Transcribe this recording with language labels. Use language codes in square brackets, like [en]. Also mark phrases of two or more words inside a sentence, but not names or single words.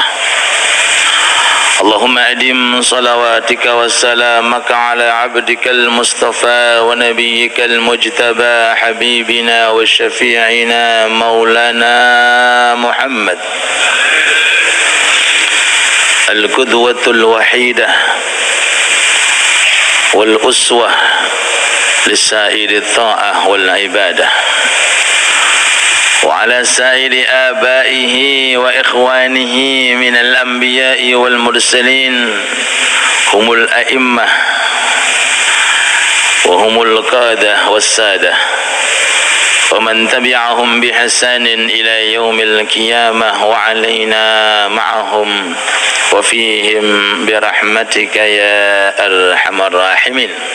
[ar] اللهم أدم صلواتك وسلامك على عبدك المصطفى ونبيك المجتبى حبيبنا وشفيعنا مولانا محمد القدوة الواحدة والأسوة لسائر الطاعة والعبادة وعلى سائر آبائه وإخوانه من الأنبياء والمرسلين هم الأئمة وهم القادة والسادة ومن تبعهم بإحسان إلى يوم القيامة وعلينا معهم وفيهم برحمتك يا أرحم الراحمين.